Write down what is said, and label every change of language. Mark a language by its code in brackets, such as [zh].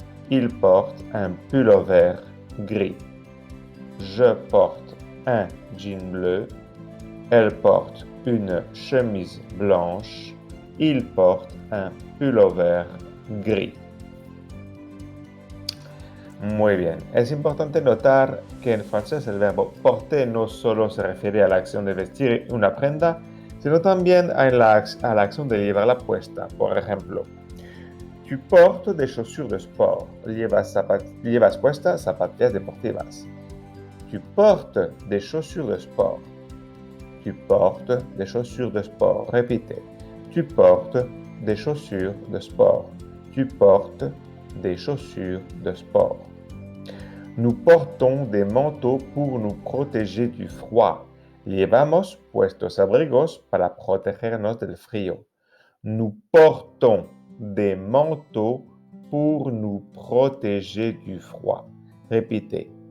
[fr] Il porte un pullover gris. Je porte un jean bleu. Elle porte une chemise blanche. Il porte un pullover gris. [es] Muy bien. Es importante notar que en francés el verbo porter no solo se refiere a la acción de vestir una prenda, sino también a la acción de llevarla puesta. Por ejemplo, [fr] tu portes des chaussures de sport. [es] Llevas puestas zapatillas deportivas. [fr] Tu portes des chaussures de sport. Tu portes des chaussures de sport. [es] Repite. [fr] Tu portes des chaussures de sport. Tu portes des chaussures de sport. Nous portons des manteaux pour nous protéger du froid. [es] Llevamos puestos abrigos para protegernos del frío. [fr] Nous portons des manteaux pour nous protéger du froid. Répétez.